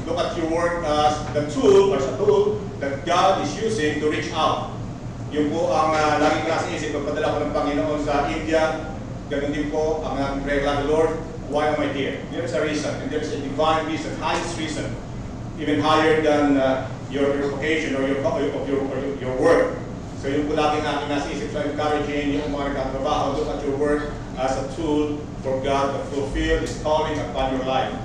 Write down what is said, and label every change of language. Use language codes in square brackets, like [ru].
[en] Look at your work as the tool, or sa tool that God is using to reach out. [tl] Yun po ang laging nasa isip, pagpadala ko ng Panginoon sa India. Ganun din po ang prayer lang, [en] Lord, why am I here? There is a reason, and there is a divine reason, highest reason, even higher than your vocation or your work. So [tl] yung po laging aking nasa isip, [en] so encouraging [tl] yung mga nagtatrabaho, [en] look at your work as a tool for God to fulfill His calling upon your life.